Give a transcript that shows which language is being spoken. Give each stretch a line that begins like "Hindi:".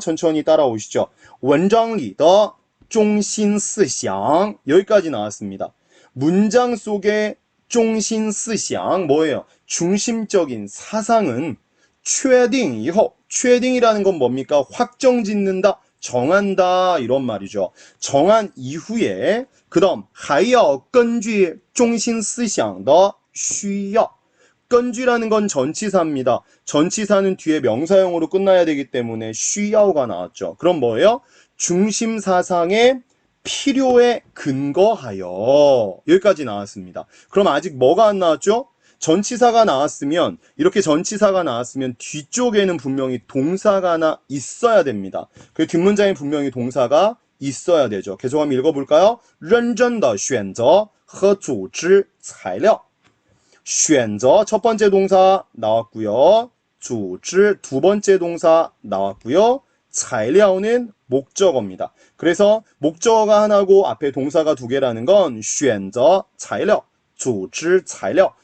Korean: 천천히 따라오시죠.
Chinese: 文章里的中心思想.
Korean: 여기까지 나왔습니다. 문장 속의 中心思想 뭐예요? 중심적인 사상은
Chinese: 确定以后.
Korean: 确定이라는 건 뭡니까? 확정짓는다, 정한다 이런 말이죠. 정한 이후에 그 다음
Chinese: 还要根据中心思想的需要.
Korean: 건쥐라는 건 전치사입니다. 전치사는 뒤에 명사형으로 끝나야 되기 때문에 需要가 나왔죠. 그럼 뭐예요? 중심 사상의 필요에 근거하여. 여기까지 나왔습니다. 그럼 아직 뭐가 안 나왔죠? 전치사가 나왔으면, 이렇게 전치사가 나왔으면 뒤쪽에는 분명히 동사가 하나 있어야 됩니다. 그 뒷문장에 분명히 동사가 있어야 되죠. 계속 한번 읽어볼까요?
Chinese: 认真的选择和组织材料.
Korean: 选择 첫 번째 동사 나왔고요. 组织 두 번째 동사 나왔고요. 材料는 목적어입니다. 그래서 목적어가 하나고 앞에 동사가 두 개라는 건
Chinese: 选择材料, 组织材料.